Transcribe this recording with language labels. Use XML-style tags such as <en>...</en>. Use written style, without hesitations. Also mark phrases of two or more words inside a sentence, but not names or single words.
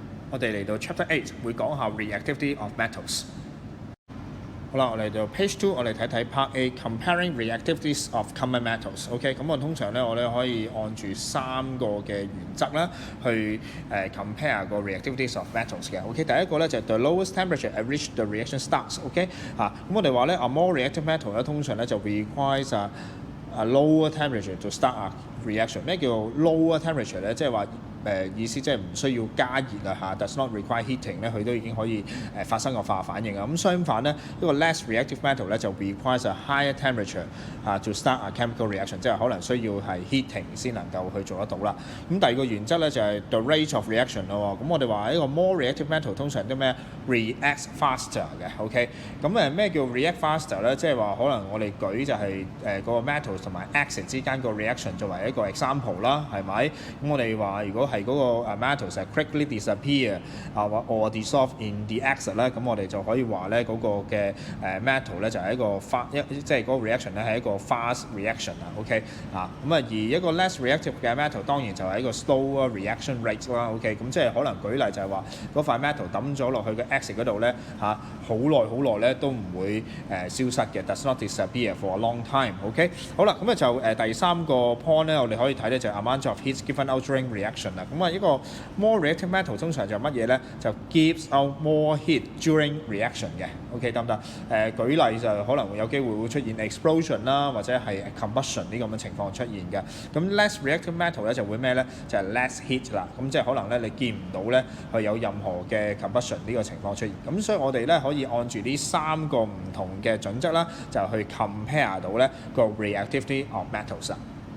<yue>我哋嚟到 Chapter 8會講下</yue> <en>reactivity of metals。</en> <yue>好啦，我嚟到 Page 2，我哋睇睇</yue> <en>Part A comparing reactivities of common metals。</en> <yue>OK， 咁我通常咧，我哋可以按住3個嘅原則啦，去compare 個</yue> <en>reactivities of metals</en> <yue>嘅。OK， 第一個咧就係</yue> <en>the lowest temperature at which the reaction starts。</en> <yue>OK， 咁我哋話咧</yue> <en>a more reactive metal</en> <yue>咧，通常咧就</yue> <en>requires a lower temperature to start a reaction。</en> <yue>咩叫</yue> <en>lower temperature</en> <yue>咧？即係話意思即係唔需要加熱啦</yue> <en>does not require heating</en> <yue>咧，佢都已經可以發生個化學反應啊。咁相反咧，一個</yue> <en>less reactive metal</en> <yue>咧就</yue> <en>requires a higher temperature to start a chemical reaction，</en> <yue>即係可能需要係 heating 先能夠去做得到啦。咁第二個原則咧就係</yue> <en>the rate of reaction</en> <yue>咯。咁我哋話一個</yue> <en>more reactive metal</en> <yue>通常都咩</yue> <en>react faster</en> <yue>嘅。OK， 咁咩叫</yue> <en>react faster</en> <yue>咧？即係話可能我哋舉就係嗰個 metal 同埋 acid 之間個 reaction 作為一個 example 啦，係咪？咁我哋話如果係嗰個 metals 係</yue> <en>quickly disappear or dissolve in the acid</en> <yue>咧，咁我哋就可以話咧嗰個嘅 metal 咧就係一個即係嗰個 reaction 咧係一個</yue> <en>fast reaction</en> <yue>啊。OK， 咁而一個</yue> <en>less reactive</en> <yue>嘅 metal 當然就係一個</yue> <en>slower reaction rate</en> <yue>啦。OK， 咁即係可能舉例就係話嗰塊 metal 抌咗落去嘅 acid 嗰度咧好耐咧都唔會消失嘅 ，</yue> <en>does not disappear for a long time。</en> <yue>OK， 好啦，咁就第3個 point 咧，我哋可以睇咧就係</yue> <en>amount of heat given out during reaction</en> <yue>啦。咁一個</yue> <en>more reactive metal</en> <yue>通常就乜嘢咧？就</yue> <en>gives out more heat during reaction</en> <yue>嘅。OK， 得唔得？舉例就可能會有機會會出現 explosion 啦，或者係 combustion 呢咁嘅情況出現嘅。咁</yue> <en>less reactive metal</en> <yue>咧就會咩咧？就係</yue> <en>less heat</en> <yue>啦。咁即係可能咧你見唔到咧佢有任何嘅 combustion 呢個情況出現。咁所以我哋咧可以按住呢3個唔同嘅準則啦，就去 compare 到咧個</yue> <en>reactivity of metals</en> <yue>啦。</yue>